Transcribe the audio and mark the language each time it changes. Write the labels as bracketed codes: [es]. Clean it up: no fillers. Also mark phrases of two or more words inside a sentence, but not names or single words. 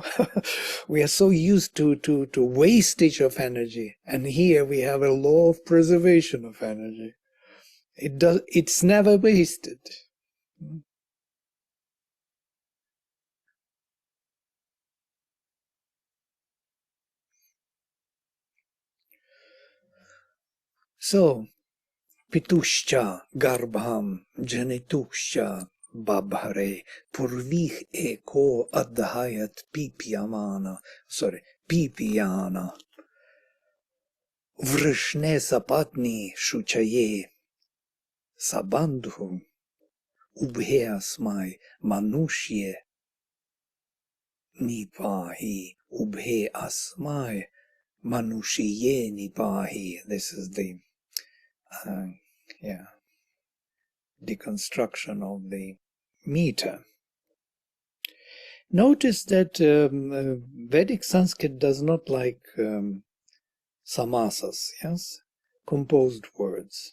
[en] We are so used to wastage of energy, and here we have a law of preservation of energy. It's never wasted. So, [sa] पितुश्च गर्भं जनितुश्च बभ्रे पूर्वीर् एको अधयत् पीप्याना वृष्णे सपत्नी शुचये सबन्धू उभे मनुष्ये निपाहि उभे मनुष्ये निपाहि. [en] This is the deconstruction of the meter. Notice that Vedic Sanskrit does not like samasas, yes, composed words.